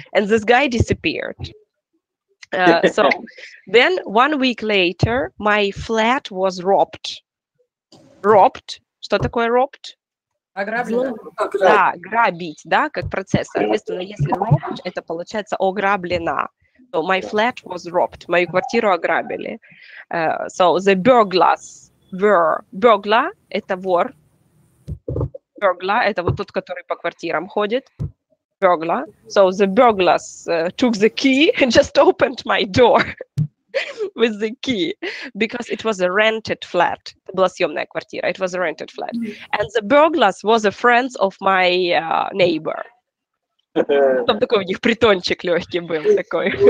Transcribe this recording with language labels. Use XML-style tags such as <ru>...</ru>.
<en>And this guy disappeared. So then 1 week later, my flat was robbed. Robbed?</en> <ru>Что такое robbed? Ограблено. Да, грабить, да, как процесс. Соответственно, если robbed, это получается ограблена.</ru> <en>So my flat was robbed.</en> <ru>Мою квартиру ограбили.</ru> <en>So the burglars were...</en> <ru>Burglar – это вор. Burglar – это вот тот, который по квартирам ходит.</ru> <en>Burglar. So the burglars took the key and just opened my door with the key because it was a rented flat.</en> <ru>Это была съемная квартира.</ru> <en>It was a rented flat. And the burglars was a friend of my neighbor.</en> <ru>Там такой у них притончик легкий был такой.</ru>